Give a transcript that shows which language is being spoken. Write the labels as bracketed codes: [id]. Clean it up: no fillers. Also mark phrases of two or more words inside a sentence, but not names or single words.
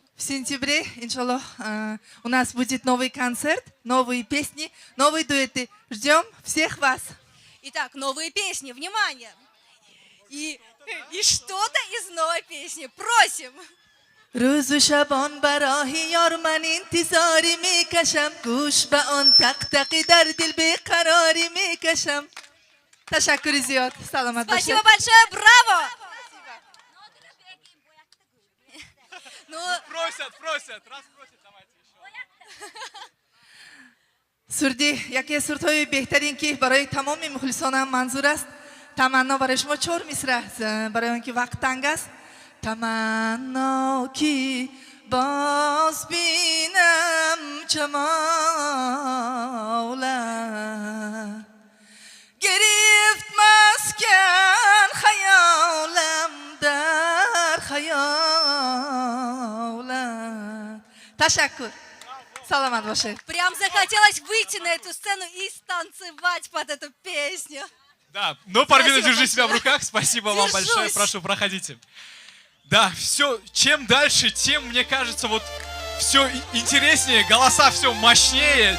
[ru] В сентябре, иншаллах, у нас будет новый концерт, новые песни, новые дуэты. Ждем всех вас. Итак, новые песни, внимание! И что-то из новой песни, просим! [fa] روز و شبان براه یار من انتظاری میکشم گوش به آن دغدغه در دل بیقراری میکشم تشکر زیاد. سلامت باشید. [ru] Спасибо большое, браво! Просят, раз просят, давайте еще. [fa] سردی یکی از سردهای بهترین که برای تمام مخلصانم منظور است. تمنا برای شما 4 مصرع برای اینکه وقت تنگ است. تمنا کی باز بینم جمالت گرفت مسکن خیالم در خیالت تشکر سلامت باشید. [ru] Прям захотелось выйти на эту сцену и станцевать под эту песню. Да, ну, Парвина, Спасибо держи себя в большое. руках. Спасибо вам большое. Держусь. Прошу, проходите. Да, все, чем дальше, тем, мне кажется, вот все интереснее, голоса все мощнее.